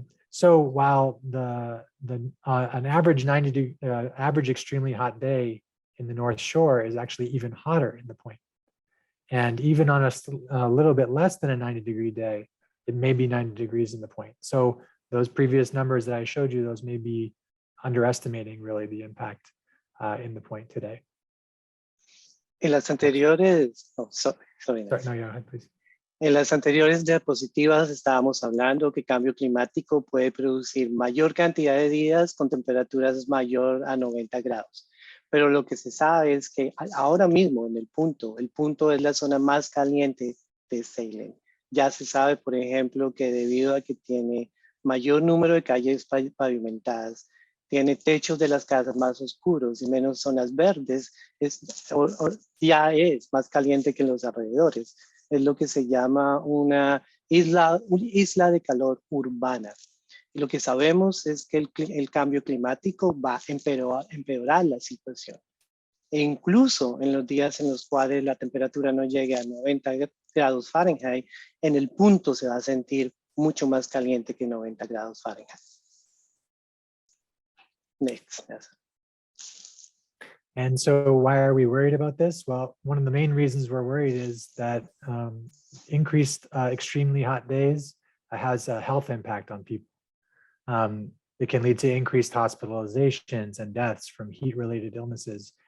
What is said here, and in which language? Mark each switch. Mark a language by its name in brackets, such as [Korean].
[English] So while an average average extremely hot day in the North Shore is actually even hotter in the Point, and even on a little bit less than a 90-degree day, it may be 90 degrees in the Point. So those previous numbers that I showed you, those may be underestimating really the impact in the Point today. [Spanish] En las anteriores, no, sorry, [English] Sorry, no, go ahead, please. [Spanish] En las anteriores diapositivas estábamos hablando que cambio climático puede producir mayor cantidad de días con temperaturas mayor a 90 grados. Pero lo que se sabe es que ahora mismo en el punto es la zona más caliente de Salem. Ya se sabe, por ejemplo, que debido a que tiene mayor número de calles pavimentadas, tiene techos de las casas más oscuros y menos zonas verdes, ya es más caliente que los alrededores. Es lo que se llama una isla de calor urbana. Y lo que sabemos es que el cambio climático va a empeorar la situación. E incluso en los días en los cuales la temperatura no llegue a 90 grados Fahrenheit, en el punto se va a sentir mucho más caliente que 90 grados Fahrenheit. [English] Next. And so why are we worried about this? Well, one of the main reasons we're worried is that increased extremely hot days has a health impact on people. It can lead to increased hospitalizations and deaths from heat-related illnesses.